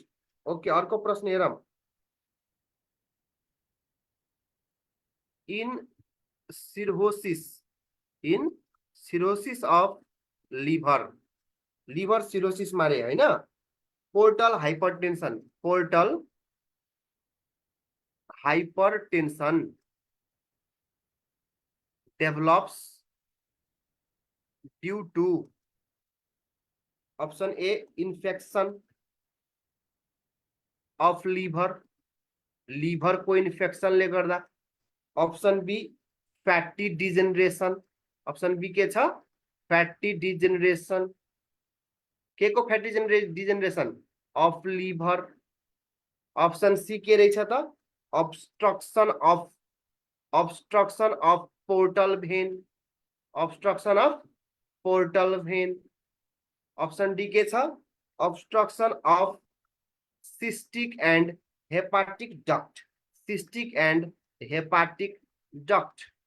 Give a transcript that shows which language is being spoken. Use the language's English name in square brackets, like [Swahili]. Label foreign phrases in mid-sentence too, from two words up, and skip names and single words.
[English] ओके, [Nepali] अर्को प्रश्न हेरौँ। [English] in cirrhosis of liver cirrhosis [Nepali] मारे होइन, [English] portal hypertension develops due to, option A, infection of liver [Nepali] को इन्फेक्शन ले गर्दा। [English] option B, fatty degeneration. option B [Nepali] के छ? [English] fatty degeneration. [Nepali] के को [English] fatty degeneration? of liver. option C [Nepali] के रहेछ त? [English] obstruction of portal vein, obstruction of portal vein. option D [Nepali] के छ? [English] obstruction of cystic and hepatic duct, cystic and hepatic duct.